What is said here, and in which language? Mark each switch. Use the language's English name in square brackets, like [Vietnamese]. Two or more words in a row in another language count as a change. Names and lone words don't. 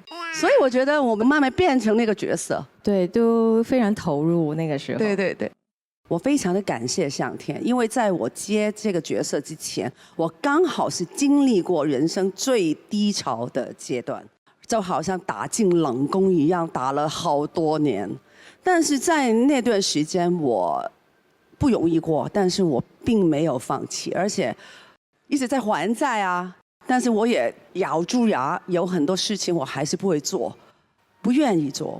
[Chinese] 所以我覺得我們慢慢變成那個角色，對，都非常投入那個時候。對對對。我非常的感謝上天，因為在我接這個角色之前，我剛好是經歷過人生最低潮的階段，就好像打進冷宮一樣，打了好多年。但是在那段時間我不容易過，但是我並沒有放棄，而且一直在還債啊。但是我也咬住牙，有很多事情我还是不会做，不愿意做。